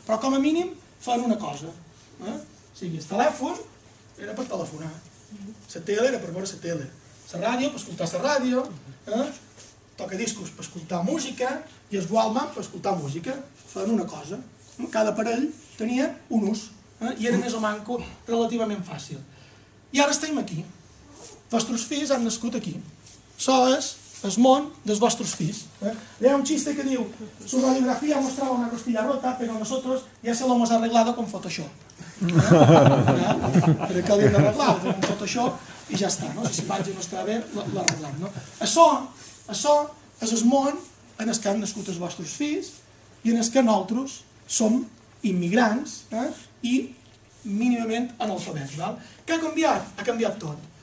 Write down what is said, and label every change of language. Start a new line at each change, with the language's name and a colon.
Catalan: Però com a mínim feien una cosa. O sigui, el telèfon era per telefonar, la tele era per veure la tele, la ràdio per escoltar la ràdio, tocadiscos per escoltar música i el Walkman per escoltar música. Feien una cosa. Cada aparell tenia un ús i era més o manco relativament fàcil. I ara estem aquí. Els vostres fills han nascut aquí. Això és el món dels vostres fills. Hi ha un xiste que diu:
Spanish: su radiografía mostraba una costilla rota, pero nosotros ya se lo hemos arreglado con Photoshop.
Catalan: Però que l'hem d'arreglar, amb Photoshop i ja està. Si la imatge no està bé, l'arreglem. Això és el món en el que han nascut els vostres fills i en el que nosaltres som immigrants i mínimament analfabets. Què ha canviat? Ha canviat tot.